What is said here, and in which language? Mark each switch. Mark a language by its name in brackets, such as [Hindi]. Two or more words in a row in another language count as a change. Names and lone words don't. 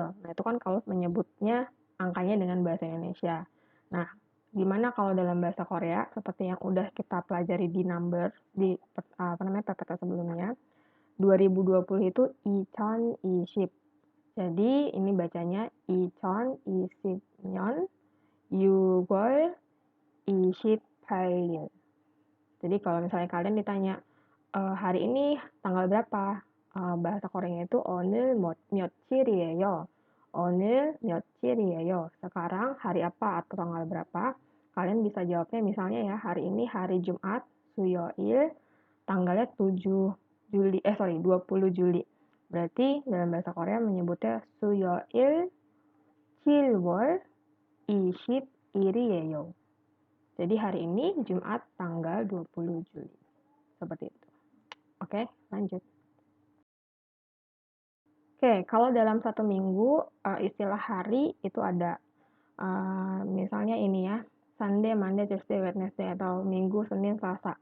[Indonesian] Nah, itu kan kalau menyebutnya angkanya dengan bahasa Indonesia. Nah, gimana kalau dalam bahasa Korea seperti yang udah kita pelajari di number di PPT sebelumnya. 2020 itu [Korean] 이천 이십. [Indonesian] Jadi ini bacanya [Korean] 이천 이십 년 6월 28일. [Indonesian] Jadi kalau misalnya kalian ditanya hari ini tanggal berapa? Bahasa Koreanya itu [Korean] 오늘 며칠이에요. 오늘 며칠이에요. [Indonesian] Sekarang hari apa atau tanggal berapa? Kalian bisa jawabnya misalnya ya, hari ini hari Jumat, 수요일, tanggalnya 20 Juli. Berarti dalam bahasa Korea menyebutnya [Korean] 수요일 7월 20일이에요. [Indonesian] Jadi hari ini Jumat tanggal 20 Juli. Seperti itu. Oke, lanjut. Oke, kalau dalam satu minggu istilah hari itu ada misalnya ini ya, [English] Sunday, Monday, Tuesday, Wednesday [Indonesian] atau Minggu, Senin, Selasa.